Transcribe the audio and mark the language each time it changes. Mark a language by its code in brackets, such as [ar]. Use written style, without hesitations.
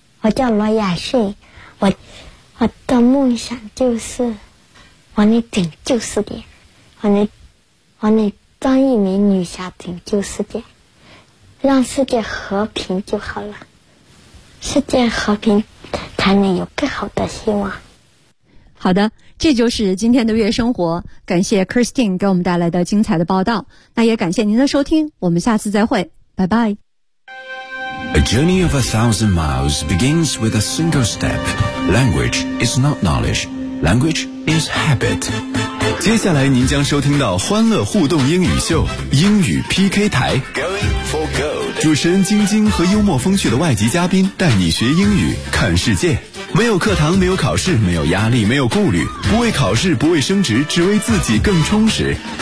[zh] 我叫罗亚逊，我的梦想就是我能拯救世界，我能当一名女侠拯救世界，让世界和平就好了，世界和平才能有更好的希望。好的，这就是今天的月生活，感谢 Christine 给我们带来的精彩的报道，那也感谢您的收听，我们下次再会，拜拜。 [en] A journey of 1,000 miles begins with a single step. Language is not knowledge. Language is habit. [zh] 接下来您将收听到欢乐互动英语秀，英语 PK 台。 [en] Going for gold. [zh] 主持人晶晶和幽默风趣的外籍嘉宾带你学英语，看世界。没有课堂，没有考试，没有压力，没有顾虑，不为考试，不为升职，只为自己更充实。